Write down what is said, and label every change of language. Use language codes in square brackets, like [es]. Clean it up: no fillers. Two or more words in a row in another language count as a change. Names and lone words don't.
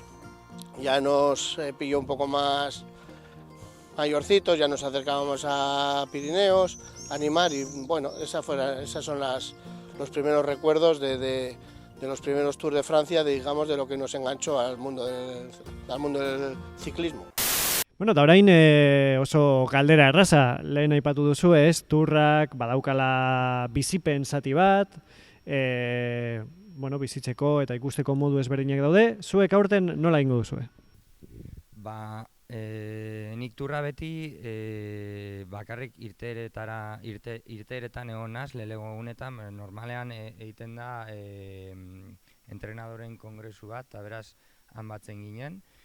[es] Ya nos pilló un poco más mayorcitos, ya nos acercábamos a Pirineos, a animar, y bueno, esas son los primeros recuerdos de los primeros Tours de Francia, digamos, de lo que nos enganchó al mundo del ciclismo. [eu] Bueno, eta orain oso galdera erraza, lehen aipatu duzu ez, turrak badaukala bizipen zati bat, bizitzeko eta ikusteko modu ezberdinak daude, zuek aurten nola ingo duzue? Nik turra beti bakarrik irteeretan egon naz, lehenengo egunetan, normalean egiten da entrenadoren kongresu bat, eta beraz han batzen ginen,